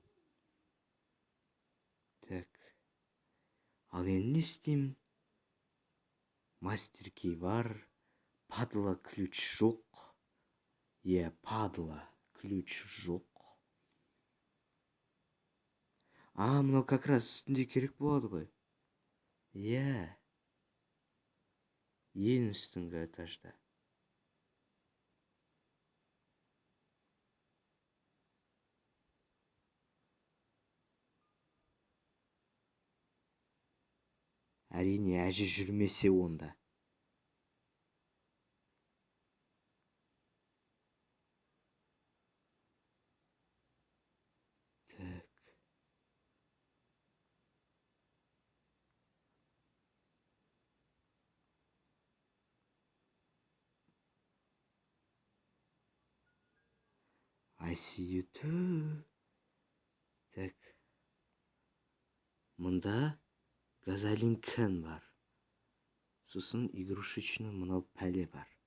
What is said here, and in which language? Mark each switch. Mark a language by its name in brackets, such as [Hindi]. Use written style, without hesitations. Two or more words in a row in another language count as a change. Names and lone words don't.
[Kazakh] Так. Ал енді не істеймін? [English] master key [Kazakh] бар. [Russian] Падла ключ [Kazakh] жоқ. [Russian] Падла ключ [Kazakh] жоқ. Мынау [Russian] как раз [Kazakh] үстінде керек болады ғой. Ең үстіңгі этажда. Әрине, әже жүрмесе онда. Так. [English] I see you too. [Kazakh] Так. Мында газолинкан бар. Сосын игрушечный мынау пәле бар.